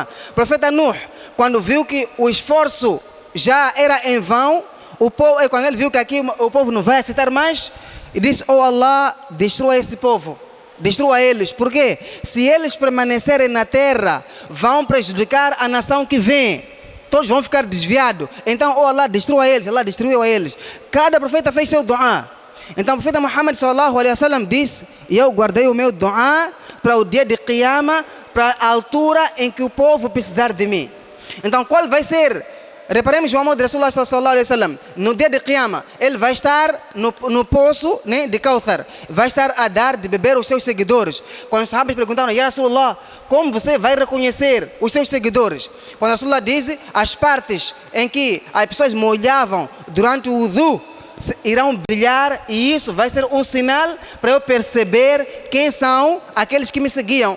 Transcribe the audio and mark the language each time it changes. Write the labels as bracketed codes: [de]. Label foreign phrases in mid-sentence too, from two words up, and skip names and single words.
[pt] O profeta Nuh, quando viu que o esforço já era em vão, quando ele viu que aqui o povo não vai aceitar mais, ele disse, oh Allah, destrua esse povo, destrua eles. Por quê? Se eles permanecerem na terra, vão prejudicar a nação que vem, todos vão ficar desviados. Então, oh Allah, destrua eles. Allah destruiu a eles. Cada profeta fez seu dua. Então o profeta Muhammad [ar] صلى الله عليه وسلم [pt] disse, eu guardei o meu dua para o dia de Qiyamah, para a altura em que o povo precisar de mim. Então qual vai ser? Reparemos Muhammad Rasulullah [ar] صلى الله عليه وسلم, [pt] no dia de Qiyamah, ele vai estar no poço, né, de Kauthar, vai estar a dar de beber aos seus seguidores. Quando os sahabas perguntaram, [ar] يا رسول الله, [pt] como você vai reconhecer os seus seguidores? Quando Rasulullah diz, as partes em que as pessoas molhavam durante o wudu irão brilhar, e isso vai ser um sinal para eu perceber quem são aqueles que me seguiam.